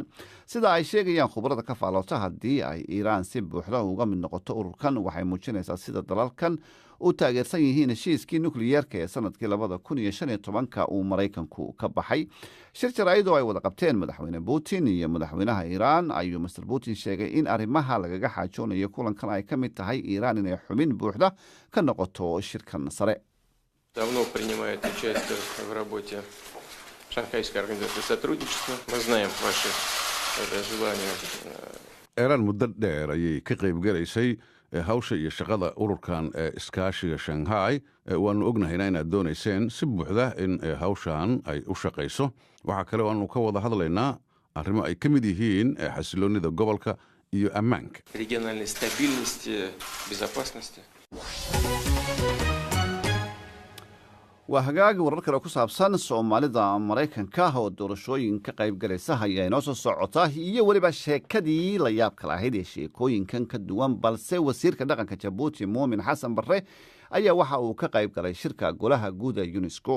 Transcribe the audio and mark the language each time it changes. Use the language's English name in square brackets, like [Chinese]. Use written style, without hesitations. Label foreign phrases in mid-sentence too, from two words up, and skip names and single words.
[Somali] sida ay sheegayaan khubarada ka faaloota, haddii ay iiraan si buuxda uga mid noqoto ururkan waxay muujinaysaa sida dalalkan u taageersan yihiin heshiiskii nukliyeerka ee sanadkii 2015 uu maraykanku ka baxay. shir jaraa'id oo ay wada qabteen madaxweyne putin iyo madaxweynaha iiraan ayuu master putin sheegay in arrimaha lagaga xaajoonayo kulankan ay ka mid tahay iiraan inay xubin buuxda ka noqoto shirkan sare. [Russian] давно принимает участие в работе Шанхайской организации сотрудничества. Мы знаем ваши желания. [Somali] iiraan muddo dheer ayay ka qaybgalaysay hawsha iyo shaqada ururkan ee iskaashiga shanghai. waanu ognahayna inaad doonayseen si buuxda in hawshan ay u shaqayso. waxaa kale oo aanu ka wada hadlaynaa arrimo ay ka mid yihiin xasiloonida gobolka iyo ammaanka. [Russian] Региональной стабильности, безопасности. [Somali] waa hagaagi warar kale ku saabsan soomaalida maraykanka oo doorashooyin ka qaybgalaysa ayaa inoo soo socota, iyo weliba sheekadii la yaabka lahayd ee sheekooyinkan ka duwan. balse wasiirka dhaqanka jabuuti muumin xasan barre ayaa waxa uu ka qayb galay shirka golaha guud ee unesco.